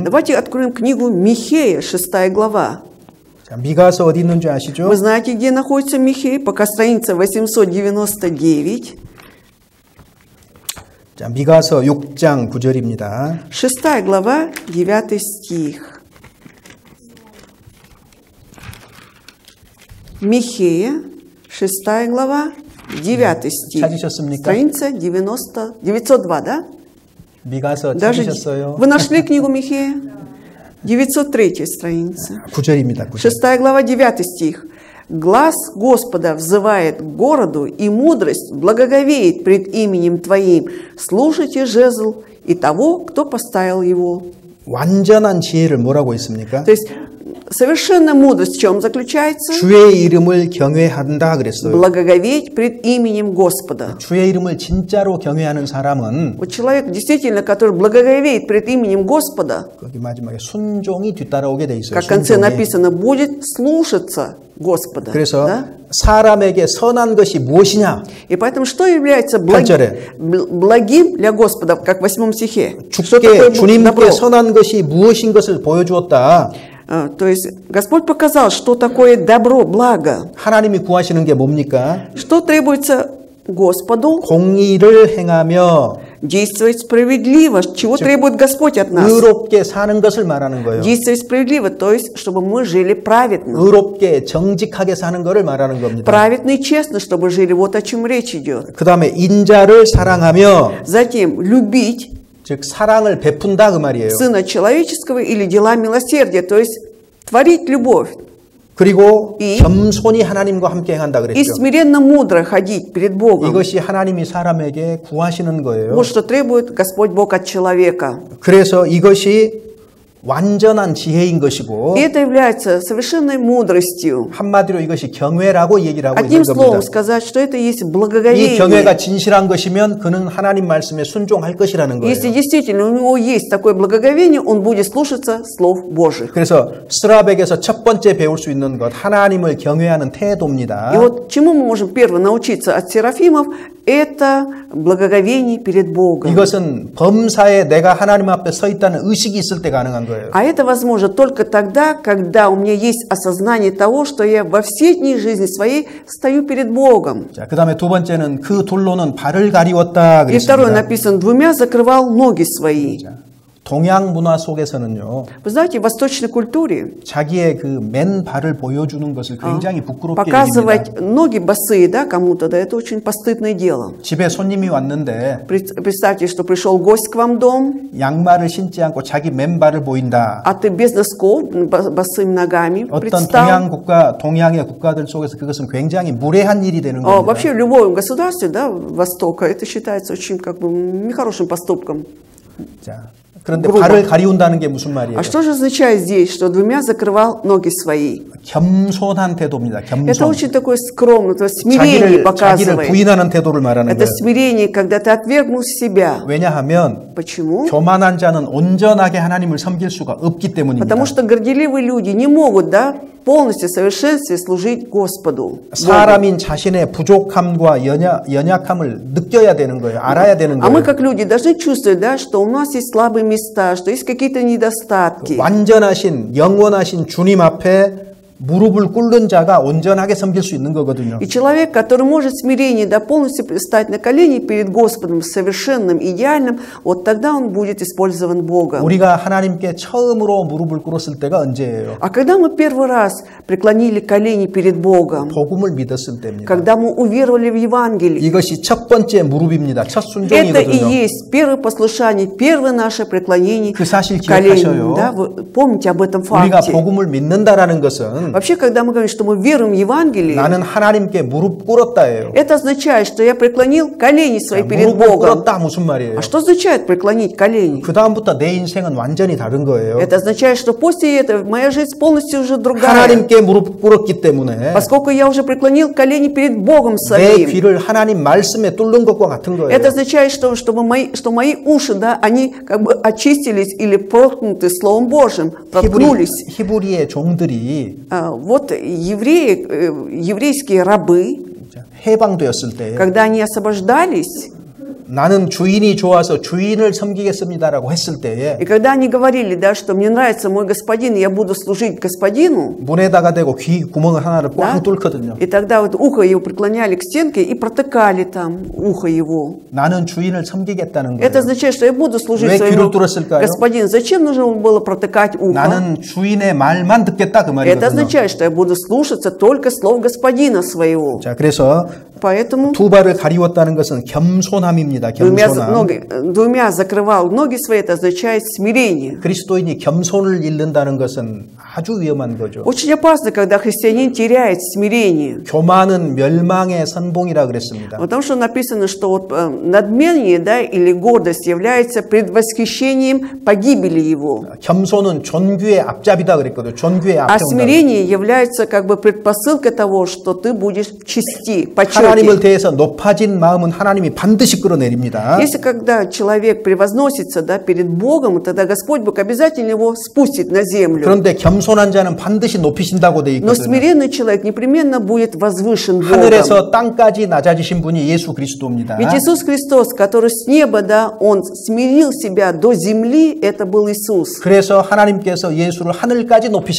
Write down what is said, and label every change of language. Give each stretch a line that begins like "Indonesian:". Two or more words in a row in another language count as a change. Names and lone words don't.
Russian: Давайте откроем книгу Михея, 6 глава.
Korean: 자, 미가서 어디 있는지 아시죠?
Russian: Вы знаете, где находится Михей? Пока страница 899.
Korean: 자, 미가서 6장 9절입니다.
Russian: 6 глава, 9 стих. Михея, 6 глава, 9 стих.
Korean: 찾으셨습니까?
Russian: Страница 902, да?
Korean: 미가서
Russian: Даже
Korean: 찾으셨어요?
Russian: вы нашли книгу Михея? 903 страница.
Korean: 9절입니다. 9절.
Russian: 6 глава, 9 стих. «Глас Господа взывает к городу, и мудрость благоговеет пред именем Твоим. Слушайте жезл и того, кто поставил его».
Korean: 완전한 지혜를 뭐라고 했습니까?
Russian: То есть совершенная мудрость в чем заключается?
Korean: 주의 이름을 경외한다 그랬어요.
Russian: Благоговеть пред именем Господа.
Korean: 주의 이름을 진짜로 경외하는 사람은
Russian: Вот человек, действительно, который благоговеет пред именем Господа,
Korean: 거기 마지막에 순종이 뒤따라오게 돼 있어요.
Russian: как в конце
Korean: 순종이.
Russian: написано, будет слушаться Господа.
Korean: 그래서
Russian: Да?
Korean: 사람에게 선한 것이 무엇이냐?
Russian: И поэтому что является благим для Господа, как в 8 стихе? Что такое
Korean: 주께 주님께
Russian: добро?
Korean: 선한 것이 무엇인 것을 보여주었다.
Russian: То есть Господь показал, что такое добро, благо.
Korean: 하나님이 구하시는 게 뭡니까?
Russian: Что требуется Господу?
Korean: 공의를 행하며
Russian: Действовать справедливо. Чего требует Господь от нас?
Korean: 의롭게 사는 것을 말하는 거예요.
Russian: Действовать справедливо, то есть, чтобы мы жили праведно.
Korean: 의롭게 정직하게 사는 것을 말하는 겁니다.
Russian: Праведно и честно, чтобы жили. Вот о чем речь идет.
Korean: 그 다음에 인자를 사랑하며
Russian: Затем любить
Korean: 즉 사랑을 베푼다 그 말이에요.
Russian: Сына Человеческого или дела милосердия, то есть творить любовь.
Korean: 그리고 이 겸손히 하나님과 함께 행한다
Russian: И
Korean: 그랬죠.
Russian: смиренно мудро ходить перед Богом.
Korean: 이것이 하나님이 사람에게 구하시는 거예요.
Russian: Вот что требует Господь Бог от человека.
Korean: 그래서 이것이 완전한 지혜인 것이고
Russian: И это является совершенной мудростью.
Korean: 한마디로 이것이 경외라고 얘기를 하고
Russian: Одним
Korean: 있는
Russian: словом
Korean: 겁니다.
Russian: сказать, что это есть
Korean: 이
Russian: благоговение.
Korean: 경외가 진실한 것이면 그는 하나님 말씀에 순종할 것이라는 거예요.
Russian: Если действительно у него есть такое благоговение, он будет слушаться слов Божьих.
Korean: 그래서 스라백에서 첫 번째 배울 수 있는 것 하나님을 경외하는 태도입니다.
Russian: И вот чему мы можем первое научиться от серафимов, это благоговение перед Богом.
Korean: 이것은 범사에 내가 하나님 앞에 서 있다는 의식이 있을 때 가능한 거예요.
Russian: А это возможно только тогда, когда у меня есть осознание того, что я во все дни жизни своей стою перед Богом.
Korean: 자, 그다음에 두 번째는 그 돌로는 발을 가리웠다
Russian: И второе
Korean: 그랬습니다.
Russian: написано, двумя закрывал ноги свои.
Korean: 동양 문화 속에서는요.
Russian: Вы знаете, в восточной культуре
Korean: 자기의 그 맨 발을 보여주는 것을 굉장히 부끄럽게
Russian: показывать
Korean: 여깁니다.
Russian: ноги босые, да, кому-то, да, это очень постыдное дело.
Korean: 집에 손님이 왔는데
Russian: Представьте, что пришел гость к вам в дом,
Korean: 양말을 신지 않고 자기 맨발을 보인다.
Russian: а ты без носков, босыми ногами
Korean: 어떤
Russian: предстал.
Korean: 동양의 국가들 속에서 그것은 굉장히 무례한 일이 되는
Russian: Вообще
Korean: 겁니다.
Russian: в любом государстве, да, Востока, это считается очень как бы нехорошим поступком.
Korean: 자, 그런데 발을 가리운다는 게 무슨 말이에요?
Russian: А что же означает здесь, что двумя закрывал ноги свои?
Korean: 겸손한 태도입니다.
Russian: Это
Korean: 겸손.
Russian: очень такое скромное, то есть смирение
Korean: 자기를
Russian: показывает.
Korean: 부인하는 태도를 말하는
Russian: Это
Korean: 거예요.
Russian: смирение, когда ты отвергнул себя.
Korean: 왜냐하면
Russian: Почему?
Korean: 교만한 자는 온전하게 하나님을 섬길 수가 없기 때문입니다.
Russian: Потому что горделивые люди не могут, да, полностью в совершенстве служить Господу.
Korean: 사람인 자신의 부족함과 연약함을 느껴야 되는 거예요. 알아야 되는
Russian: А мы
Korean: 거예요.
Russian: как люди должны чувствовать, да, что у нас есть слабые места, что есть какие-то недостатки.
Korean: 완전하신 영원하신 주님 앞에 무릎을 꿇는 자가 온전하게 섬길 수 있는 거거든요.
Russian: И человек, который может в смирении, да, полностью стать на колени перед Господом совершенным, идеальным, вот тогда он будет использован Богом.
Korean: 우리가 하나님께 처음으로 무릎을 꿇었을 때가 언제예요?
Russian: А когда мы первый раз преклонили колени перед Богом,
Korean: 복음을 믿었을 때입니다.
Russian: когда мы уверовали в Евангелие,
Korean: 이것이 첫 번째 무릎입니다. 첫
Russian: это и
Korean: 순종이거든요.
Russian: есть первое послушание, первое наше преклонение
Korean: 그 사실
Russian: колени.
Korean: 기억하셔요.
Russian: Да? Вы помните об этом
Korean: 우리가
Russian: факте.
Korean: 복음을 믿는다라는 것은
Russian: Вообще, когда мы говорим, что мы веруем в Евангелие,
Korean: 나는 하나님께 무릎 꿇었다예요.
Russian: это означает, что я преклонил колени свои перед
Korean: 무릎을
Russian: Богом.
Korean: 꿇었다 무슨 말이에요?
Russian: А что означает преклонить колени?
Korean: 그 다음부터 내 인생은 완전히 다른 거예요.
Russian: Это означает, что после этого моя жизнь полностью уже другая.
Korean: 하나님께 무릎 꿇었기 때문에
Russian: Поскольку я уже преклонил колени перед Богом
Korean: 내
Russian: своим.
Korean: 귀를 하나님 말씀에 뚫는 것과 같은 거예요.
Russian: Это означает, что мои уши, да, они как бы очистились или проткнуты Словом Божьим, проткнулись.
Korean: 히브리의 종들이
Russian: Вот еврейские рабы,
Korean: 해방되었을 때
Russian: когда они освобождались,
Korean: 나는 주인이 좋아서 주인을 섬기겠습니다라고 했을 때에
Russian: и когда они говорили, да, что мне нравится мой господин, и я буду служить господину,
Korean: 문에다가 대고 귀 구멍을 하나를 꽝
Russian: да,
Korean: 뚫거든요.
Russian: и тогда вот ухо его преклоняли к стенке и протыкали там ухо его.
Korean: 나는 주인을 섬기겠다는 거예요.
Russian: Это означает, что я буду служить
Korean: 왜
Russian: своему
Korean: 귀를 뚫었을까요?
Russian: господину. Зачем нужно было протыкать ухо?
Korean: 나는 주인의 말만 듣겠다 그
Russian: Это
Korean: 말이거든요.
Russian: означает, что я буду слушаться только слов господина своего.
Korean: 자, 그래서
Russian: Поэтому
Korean: 두 발을 가리웠다는 것은 겸손함입니다. 겸손함.
Russian: двумя закрывал ноги свои, это означает смирение.
Korean: 그리스도인이 겸손을 잃는다는 것은 아주 위험한 거죠.
Russian: Очень опасно, когда христианин теряет смирение.
Korean: 교만은 멸망의 선봉이라 그랬습니다.
Russian: Потому что написано, что вот надмение, да, или гордость является предвосхищением погибели его.
Korean: 겸손은 존귀의 앞잡이다 그랬거든요. 존귀의
Russian: А
Korean: 앞에 온다.
Russian: смирение является как бы предпосылкой того, что ты будешь в чести, почете.
Korean: 하나님을 대해서 높아진 마음은 하나님이 반드시 끌어내립니다.
Russian: Если когда человек превозносится, да, перед Богом, тогда Господь Бог обязательно его спустит на землю.
Korean: 그런데 겸손한 자는 반드시 높이신다고 돼
Russian: Но
Korean: 있거든요.
Russian: смиренный человек непременно будет возвышен Богом.
Korean: 하늘에서 땅까지 낮아지신 분이 예수 그리스도입니다.
Russian: Ведь Иисус Христос, который с неба, да, Он смирил себя до земли, это был Иисус.
Korean: 그래서 하나님께서 예수를 하늘까지 높이신